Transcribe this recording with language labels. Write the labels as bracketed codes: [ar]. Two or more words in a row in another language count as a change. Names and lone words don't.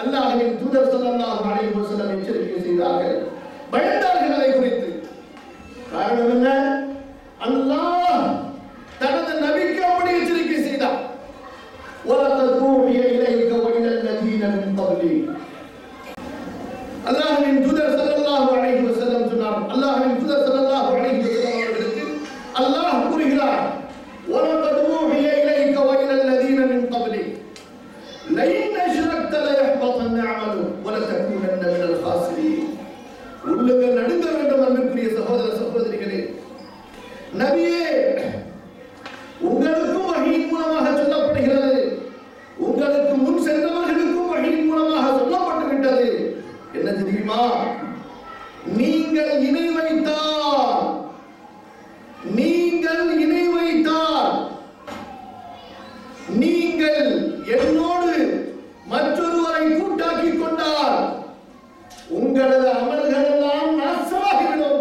[ta] அல்லாஹ்வின் தூதர் [ar] صلى الله عليه وسلم [ta] எச்சரிக்கை செய்தார்கள், பயந்தார்கள் அதை குறித்து. காரணம் என்ன? அல்லாஹ் தனது நபிக்கு அப்படி எச்சரிக்கை செய்தார். [ar] وَلَقَدْ أُوحِيَ إِلَيْكَ وَإِلَى الَّذِينَ مِنْ قَبْلِكَ. [ta] அல்லாஹ்வின் தூதர் [ar] صلى الله عليه وسلم [ta] சொன்னார், அல்லாஹ்வின் தூதர் [ar] صلى الله عليه وسلم [ta] அவர்களுக்கு அல்லாஹ் கூறுகிறார், [ar] وَلَقَدْ أُوحِيَ إِلَيْكَ وَإِلَى الَّذِينَ مِنْ قَبْلِكَ لَئِنْ أَشْرَكْتَ لَيَحْبَطَنَّ عَمَلُكَ وَلَتَكُونَنَّ مِنَ الْخَاسِرِينَ. [ta] உள்ளங்கள் நடுங்க வேண்டும் அன்பிற்குரிய சகோதர சகோதரிகளே. நபியே, உங்களுக்கும் வஹீயின் மூலமாக சொல்லப்படுகிறது, உங்களுக்கு முன் சென்றவர்களுக்கும் வஹீயின் மூலமாக சொல்லப்பட்டு விட்டது. என்ன தெரியுமா? நீங்கள் இணை வைத்தால் நீங்கள் என்னோடு மற்றொருவரை கூட்டாக்கி கொண்டால் உங்களது அமல்கள் எல்லாம் நாசமாகிவிடும்.